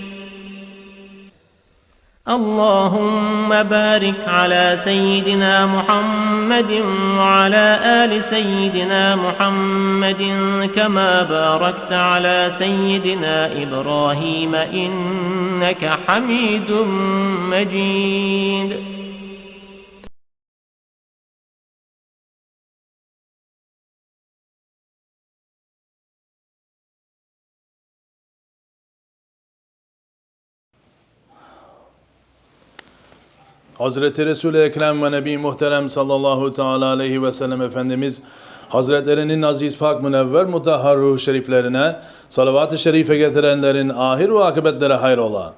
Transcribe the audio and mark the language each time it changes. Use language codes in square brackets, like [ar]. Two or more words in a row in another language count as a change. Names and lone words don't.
[ar] اللهم بارك على سيدنا محمد وعلى آل سيدنا محمد كما باركت على سيدنا إبراهيم إنك حميد مجيد. [tr] Hazreti Resul-i Ekrem ve Nebi Muhterem [ar] صلى الله تعالى عليه وسلم [tr] Efendimiz Hazretlerinin aziz pak münevver mutahhar ruh şeriflerine salavat-ı şerife getirenlerin ahir ve akıbetleri hayrola.